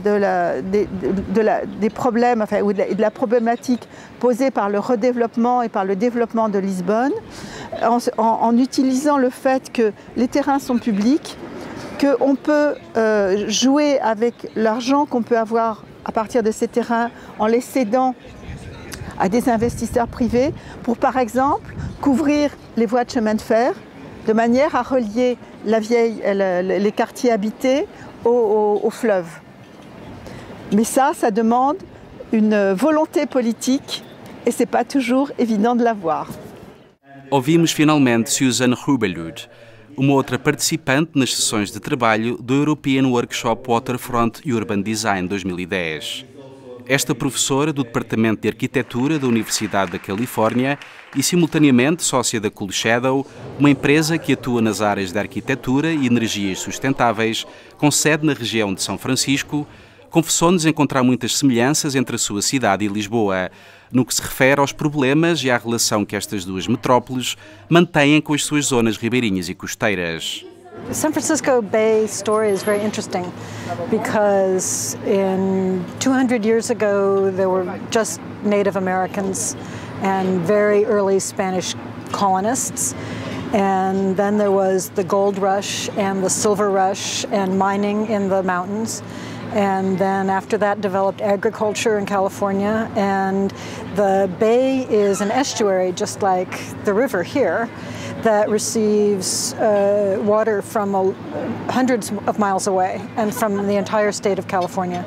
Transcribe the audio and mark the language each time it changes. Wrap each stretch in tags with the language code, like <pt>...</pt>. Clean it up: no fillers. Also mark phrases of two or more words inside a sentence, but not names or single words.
<fr>des problèmes, enfin, ou de la problématique posée par le redéveloppement et par le développement de Lisbonne, en utilisant le fait que les terrains sont publics, qu'on peut jouer avec l'argent qu'on peut avoir à partir de ces terrains en les cédant à des investisseurs privés pour, par exemple, couvrir les voies de chemin de fer de manière à relier les quartiers habités au fleuve. Mais ça demande une volonté politique et ce n'est pas toujours évident de l'avoir.</fr> <pt>Ouvimos finalmente Suzanne Hubelud, uma outra participante nas sessões de trabalho do European Workshop Waterfront Urban Design 2010. Esta professora do Departamento de Arquitetura da Universidade da Califórnia e, simultaneamente, sócia da Cool Shadow, uma empresa que atua nas áreas da arquitetura e energias sustentáveis, com sede na região de São Francisco, confessou-nos encontrar muitas semelhanças entre a sua cidade e Lisboa, no que se refere aos problemas e à relação que estas duas metrópoles mantêm com as suas zonas ribeirinhas e costeiras.</pt> <en>The San Francisco Bay story is very interesting because 200 years ago there were just Native Americans and very early Spanish colonists, and then there was the gold rush and the silver rush and mining in the mountains, and then after that developed agriculture in California, and the bay is an estuary just like the river here that receives water from hundreds of miles away and from the entire state of California.</en>